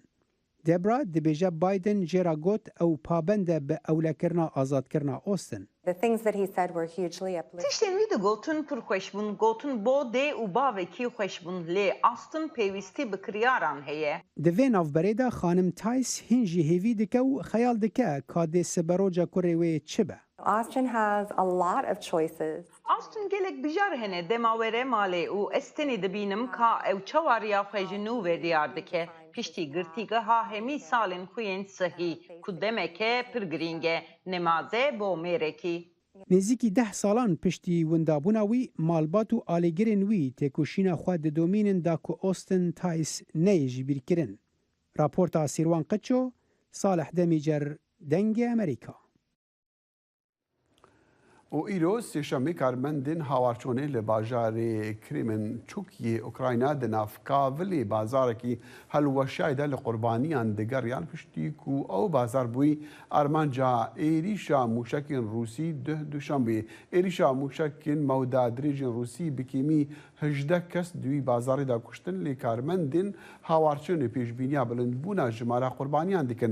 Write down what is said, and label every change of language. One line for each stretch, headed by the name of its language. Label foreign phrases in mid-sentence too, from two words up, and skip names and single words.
Kurdish: Debra dibêje Biden jê ra got ew pabend e bi ewlekirina azadkirina Austin. Tiştên wî di gotin pir xweş bûn, gotin bo dê û bavekî xweş bûn lê Austin pêwîstî bi kiryaran heye. Di vê navberê de xanim Tice hin jî hêvî dike û xeyal dike ka dê siberoca kurê wê çi be.
English: Austin has a lot of choices.
Kurdish: Austin gelek bijar hene dema were malê û ez tenê dibînim ka ew çewariya xwe ji nû vê diyar dike. Piştî girtîgeha hemî salên xwe yên sihî ku demeke pir girîng e nemaze bo mêrekî. Nêzîkî 10 salan piştî windabûna wî malbat û alêgirên wî têkoşîna xwe didomînin da ku Austin Tice neyê jî bîrkirin. راپۆرتا سیروان قچۆ ساڵح دەمیجەر دەنگی ئەمریکا. و ئیرۆ سێشەمەی کارمەندên هاوارچۆنê li bajarê Krîmên Çûkiyê Ukrayna di navkavilê bazarekî helweşayê de li qurbaniyan digeriyan piştî ku ew bazar bûyî armanca êrîşa mûşekên Rûsî duh duşanbê. Êrîşa mûşekên mewda dirêjên Rûsî bi kêmî 18 kes di wî bazarê de kuştin lê karmendên hawarçûnê pêşbîniya bilindbûna jimara qurbaniyan dikin.